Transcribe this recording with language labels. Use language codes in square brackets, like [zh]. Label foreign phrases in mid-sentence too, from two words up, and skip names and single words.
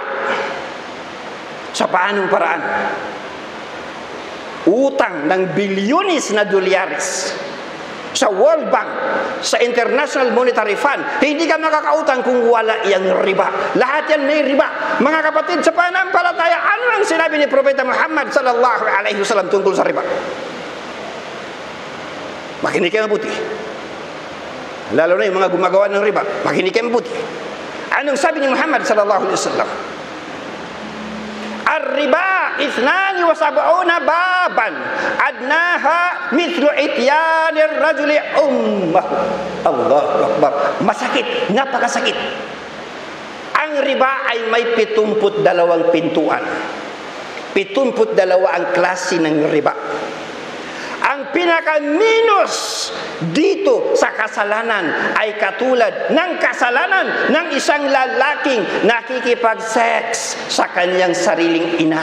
[tl] Sa paanong paraan? Utang ng bilyones na dolyares sa World Bank, sa International Monetary Fund. Hindi ka makakautang kung wala iyang riba. Lahat yan may riba. Mga kapatid, sa pananampalataya, ano ang sinabi ni Propeta Muhammad [ar] صلى الله عليه وسلم [tl] tungkol sa riba? Makinig kayo mabuti. Lalo na yung mga gumagawa ng riba. Makinig kayo mabuti. Anong sabi ni Muhammad [ar] صلى الله عليه وسلم? الربا 72 بابا أدناها مثل إتيان الرجل أمه. الله أكبر. [tl] Masakit, napakasakit. Ang riba ay may 72 pintuan. 72 ang klase ng riba. Ang pinaka-minus dito sa kasalanan ay katulad ng kasalanan ng isang lalaking nakikipag-sex sa kanyang sariling ina.